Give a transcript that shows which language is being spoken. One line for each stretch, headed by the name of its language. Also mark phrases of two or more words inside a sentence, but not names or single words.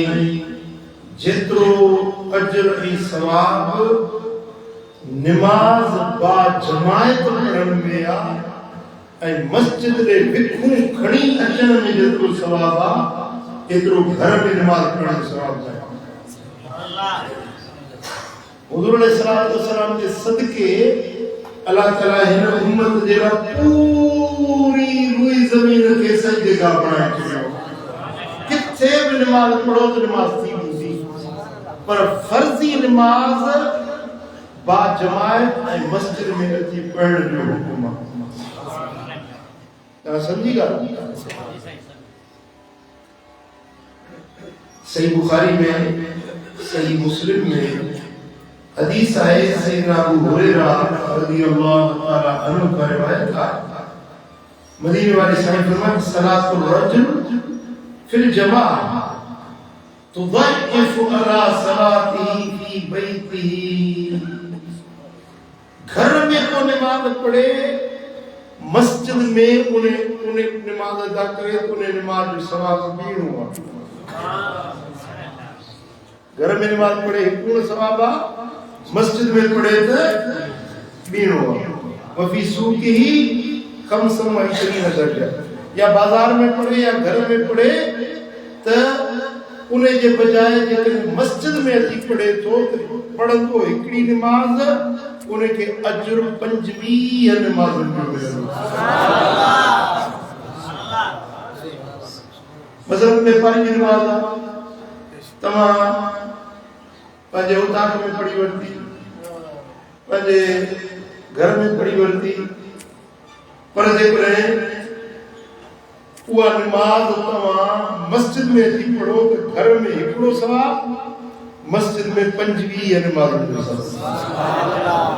Sindhi: ऐं जेतिरो अजर ऐं सवाब नमाज बा जमायत पढ़ण में आहे ऐं मस्जिद रे विखूं खणी अचण में जेतिरो सवाब आहे एतिरो घर में नमाज पढ़ण जो सवाब आहे। हुज़ूर अलैहिस्सलाम जे सदके अल्लाह ताला हिन उम्मत जे लाइ पूरी रुई ज़मीन खे सजदे का बणाए छॾियो। किथे भी नमाज पढ़ो तो नमाज थी वेंदी, पर फर्जी नमाज बा जमायत ऐं मस्जिद में अची पढ़ण जो हुकुम आहे। तव्हां सम्झी ॻाल्हि?
Urdu: सही बुखारी में, सही मुस्लिम में हदीस है, सैयदना अबू हुरैरा
Arabic: رضي الله تعالى عنه
Urdu: का रिवायत है। मदीने वाले साईं फरमाते
Arabic: صلاة الرجل في الجماعة تضعف على صلاته في بيته.
Sindhi: घर में तो नमाज पढ़े, मस्जिद में उन्हें नमाज अदा करे तो उन्हें नमाज जो सवाब बीणो आहे। घर में नमाज पढ़े पूर्ण सवाब आहे, मस्जिद में पढ़े तो बीणो आहे।
Arabic: وفي سوقه خمسا وعشرين درجة,
Sindhi: या बाजार में पढ़े या घर में पढ़े तो उन्हें जे बजाय जेकॾहिं मस्जिद में अची पढ़े तो पढ़ंदो हिकिड़ी नमाज उन्हें के अजर 25 नमाज़ुनि जो मिलंदो। मसलन व्यापारी जी नमाज आहे, तव्हां पंहिंजे उताक में पढ़ी वरिती, पंहिंजे घर में पढ़ी वरिती, पर जेकॾहिं उहा नमाज तव्हां मस्जिद में अची पढ़ो तो घर में हिकिड़ो सवाब, मस्जिद में 25 नमाज़ुनि जो सवाब।